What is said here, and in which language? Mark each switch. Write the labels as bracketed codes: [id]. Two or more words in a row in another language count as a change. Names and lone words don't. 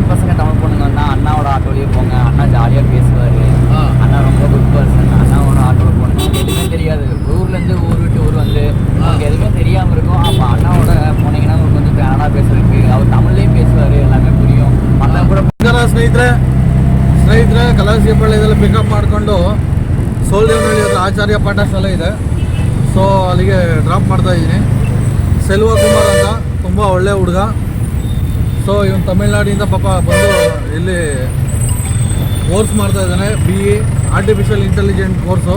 [ta] பசங்க தமிழ் பொண்ணுங்க வந்தால் அண்ணாவோட ஆட்டோலேயே போங்க, அண்ணா ஜாலியாக பேசுவார், அண்ணா ரொம்ப [en] good person, [ta] அண்ணாவோட ஆட்டோவில் போனீங்க எதுவுமே தெரியாது, ஊர்லேருந்து ஊர் விட்டு ஊர் வந்து உங்களுக்கு எதுவுமே தெரியாமல் இருக்கும். அப்போ அண்ணாவோட போனீங்கன்னா உங்களுக்கு வந்து கன்னடா பேசுறதுக்கு அவர் தமிழ்லேயும் பேசுவார், எல்லாமே புரியும். [kn] ಅಣ್ಣ ಕೂಡ ಸ್ನೇಹಿತರೆ ಕಲಾಸಿಯಪಾಳ್ಯದಲ್ಲಿ ಪಿಕಪ್ ಮಾಡಿಕೊಂಡು ಸೋಲ್ದೇವನಹಳ್ಳಿ ಹತ್ರ ಆಚಾರ್ಯ ಪಾಠಶಾಲೆ ಇದೆ. ಸೊ ಅಲ್ಲಿಗೆ ಡ್ರಾಪ್ ಮಾಡ್ತಾ ಇದ್ದೀನಿ. ಸೆಲ್ವ ಕುಮಾರ್ ಅಂತ ತುಂಬ ಒಳ್ಳೆ ಹುಡುಗ. ಸೊ ಇವನು ತಮಿಳ್ನಾಡಿಂದ ಪಾಪ ಬಂದು ಇಲ್ಲಿ ಕೋರ್ಸ್ ಮಾಡ್ತಾ ಇದ್ದಾನೆ, [en] BE artificial intelligent course.